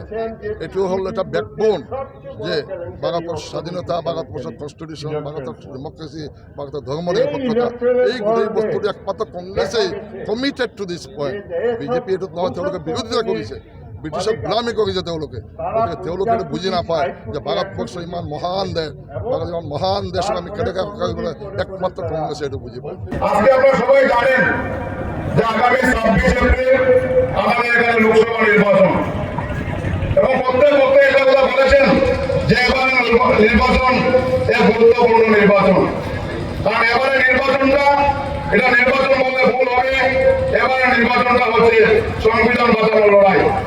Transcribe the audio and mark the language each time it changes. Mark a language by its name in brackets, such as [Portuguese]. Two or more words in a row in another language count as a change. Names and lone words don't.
[Assamese] এইটো হ'ল এটা বেকবোন যে ভাৰতবৰ্ষৰ স্বাধীনতা, ভাৰতবৰ্ষৰ কনষ্টিটিউশ্যন, ভাৰতৰ ডেমক্ৰেচি, ভাৰতৰ ধৰ্মনিৰপেক্ষতা, এই গোটেই বস্তুটো একমাত্ৰ কংগ্ৰেছেই [English] committed to this point. [Assamese] BJP এইটোত নহয়, তেওঁলোকে বিৰোধিতা কৰিছে, ব্ৰিটিছক গোলামী কৰিছে তেওঁলোকে। গতিকে তেওঁলোকে বুজি নাপায় যে ভাৰতবৰ্ষ ইমান মহান দেশ, ইমান মহান দেশক আমি কেনেকৈ কৰিবলৈ একমাত্ৰ কংগ্ৰেছে এইটো বুজি পায়। [Bangla] আজকে আপনারা সবাই জানেন যে আগামী 26 এপ্রিল আমাদের এখানে লোকসভা নির্বাচন, এবং প্রত্যেক বক্তা এটা কথা বলেছেন যে এবারে নির্বাচন এক গুরুত্বপূর্ণ নির্বাচন। কারণ এবারে নির্বাচনটা, এটা নির্বাচন বলতে ভুল হবে, এবারে নির্বাচনটা হচ্ছে সংবিধান বাঁচানোর লড়াই।